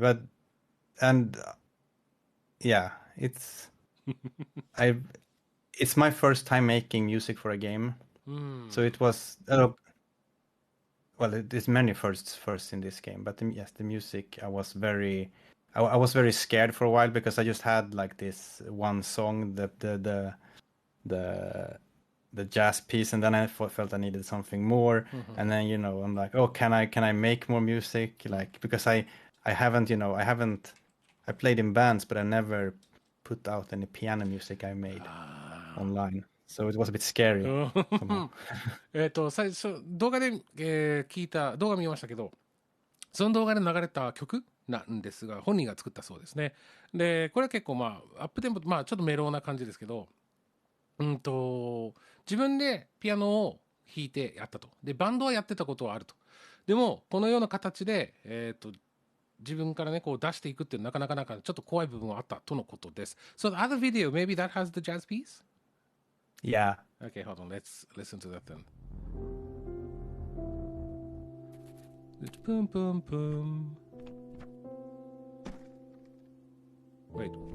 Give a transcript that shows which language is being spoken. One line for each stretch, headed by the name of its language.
English: But and yeah, I it's my first time making music for a game, so it was well, there's many firsts in this game, but yes, the music I was very scared for a while because I just had like this one song, the jazz piece, and then I felt I needed something more, and then I'm like, oh, can I make more music? Like because I haven't I played in bands, but I never put out any piano music I made online, so it was a bit scary. somehow.
Japanese: 最初動画で、聞いた動画見ましたけど、その動画で流れた曲なんですが、本人が作ったそうですね。で、これは結構まあアップテンポ、まあちょっとメローな感じですけど、自分でピアノを弾いてやったと。で、バンドはやってたことはあると。でもこのような形で、自分からねこう出していくっていうのはなかなかちょっと怖い部分はあったとのことです。
English: So the other video, maybe that has the jazz piece? Yeah. Okay, hold on. Let's listen to that then. Boom, boom, boom. Wait.